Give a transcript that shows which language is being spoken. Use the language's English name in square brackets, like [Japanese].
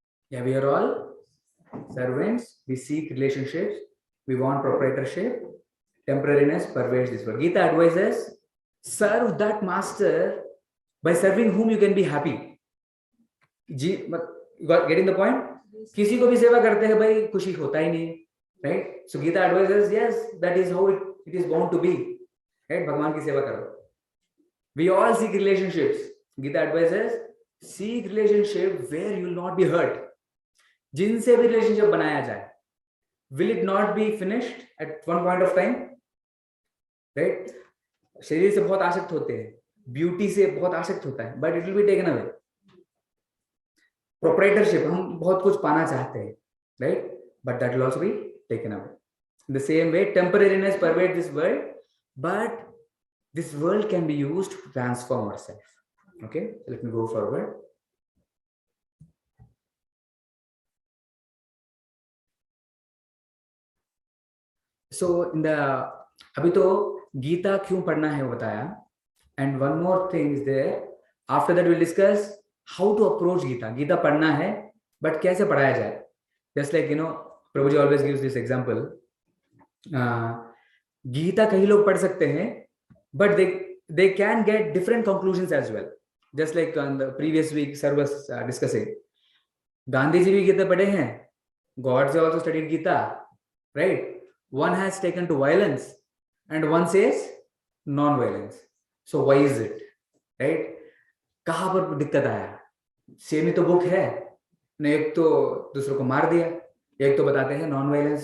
[English] Yeah, we are all servants. We seek relationships. We want proprietorship. Temporariness pervades this world. Gita advises, serve that master by serving whom you can be happy. You got getting the point? [Hindi] किसी को भी सेवा करते हैं भाई खुशी होता ही नहीं, right? [English] So Gita advises, yes, that is how it is bound to be, right? [Hindi] भगवान की सेवा करो. [English] We all seek relationships. Gita advises, seek relationship where you will not be hurt. [Hindi] जिनसे भी [English] relationship [Hindi] बनाया जाए, [English] will it not be finished at one point of time, right? [Hindi] शरीर से बहुत आसक्त होते हैं, ब्यूटी से बहुत आसक्त होता है, [English] but it will be taken away. [Hindi] Proprietorship, हम बहुत कुछ पाना चाहते हैं, right? [English] But that will also be taken away. In the same way, temporariness pervades this world, but this world can be used to transform ourselves. Okay, so let me go forward. So in the [Hindi] अभी तो गीता क्यों पढ़ना है वो बताया, [English] and one more thing is there. After that we'll discuss how to approach Gita. [Hindi] Gita पढ़ना है, but कैसे पढ़ाया जाए? [English] Just like Prabhuji always gives this example. [Hindi] Gita कई लोग पढ़ सकते हैं, [English] but they can get different conclusions as well. Just like on the previous week, Sir was discussing. [Hindi] Gandhi ji भी गीता पढ़े हैं. [English] Godse also studied Gita, right? One has taken to violence, and one says non-violence. So why is it, right? [Hindi] कहाँ पर दिक्कत आया? Same ही तो book है ना, एक तो दूसरों को मार दिया, एक तो बताते हैं नॉन वायलेंस.